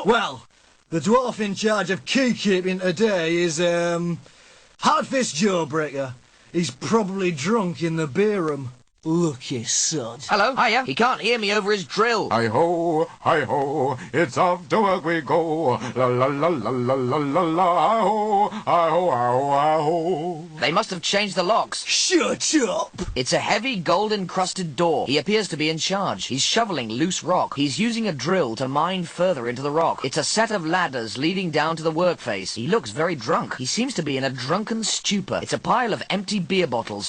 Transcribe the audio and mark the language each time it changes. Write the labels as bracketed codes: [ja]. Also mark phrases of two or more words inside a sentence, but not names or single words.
[en] Well, the dwarf in charge of key-keeping today is, Hardfist Jawbreaker. He's probably drunk in the beer room. Lucky sod. Hello, hiya. He can't hear me over his drill. Hi-ho, it's off to work we go. La la la la la la la la, hi-ho, hi-ho, hi-ho, hi-ho. They must have changed the locks. Shut up! It's a heavy, gold-encrusted door. He appears to be in charge. He's shoveling loose rock. He's using a drill to mine further into the rock. It's a set of ladders leading down to the workface. He looks very drunk. He seems to be in a drunken stupor. It's a pile of empty beer bottles.